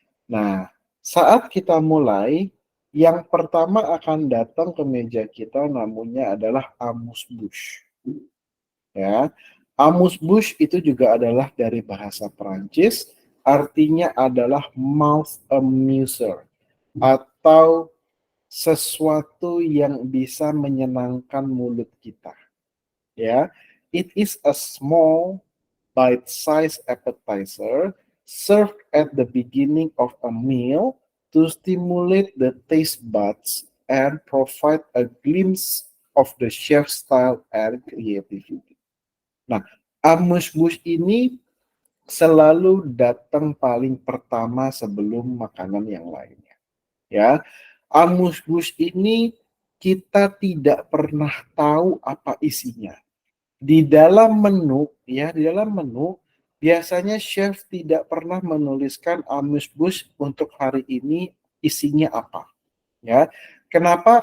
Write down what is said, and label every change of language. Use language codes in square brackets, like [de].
[id] Nah, saat kita mulai, yang pertama akan datang ke meja kita namanya adalah amuse-bouche. Ya, amuse-bouche itu juga adalah dari bahasa Perancis, artinya adalah [en] mouth amuser. [id] atau sesuatu yang bisa menyenangkan mulut kita. [en] Ya, it is a small bite-sized appetizer served at the beginning of a meal to stimulate the taste buds and provide a glimpse of the chef's style and creativity. [id] Nah, amuse-bouche ini selalu datang paling pertama sebelum makanan yang lainnya. Ya, amuse-bouche ini kita tidak pernah tahu apa isinya. Di dalam menu, ya, di dalam menu biasanya chef tidak pernah menuliskan amuse-bouche untuk hari ini isinya apa, ya. Kenapa?